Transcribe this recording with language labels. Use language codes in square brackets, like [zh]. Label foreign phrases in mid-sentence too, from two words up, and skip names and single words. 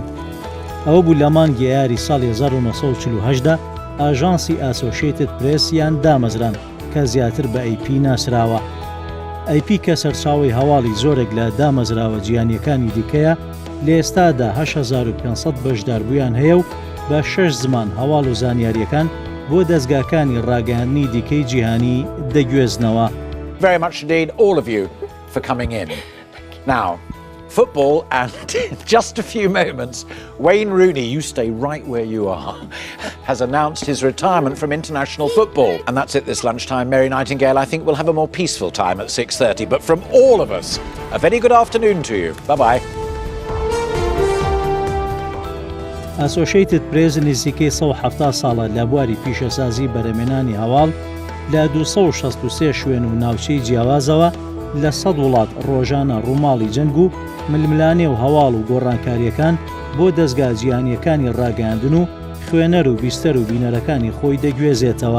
[ckb] ئەوە بوو لە مانگی یاری ساڵی 1948دا ئاژانسی ئاسۆشیتد پرێس یان دامەزران کە زیاتر بە ئەیپی ناسراوە. ئەیپی کە سەرچاوی هەواڵی زۆرێک لە دامەزراوە جیهانیەکانی دیکەیە لە ئێستادا 8500 بەشداربوویان هەیە و بە 6 زمان هەواڵ و زانیاریەکان بۆ دەستگاکانی ڕاگەیاندنی دیکەی جیهانی دەگوێزنەوە. [en] Very much indeed, all of you, for coming in. Now, football, and in just a few moments, Wayne Rooney, you stay right where you are, has announced his retirement from international football. And that's it this lunchtime. Mary Nightingale, I think we'll have a more peaceful time at 6:30. But from all of us, a very good afternoon to you. Bye-bye. [ckb] ئاسۆشیتد پرێس نزیکەی 170 ساڵە لە بواری پیشەسازی بەرەمێنانی هەواڵ لە 263 شوێن و ناوچەی جیاوازەوە لە 100 وڵات ڕۆژانە ڕووماڵی جەنگ و ململانێ و هەواڵ و گۆڕانکاریەکان بۆ دەستگا جیهانیەکانی ڕاگەیاندن و خوێنەر و بیستەر و بینەرەکانی خۆی دەگوێزێتەوە.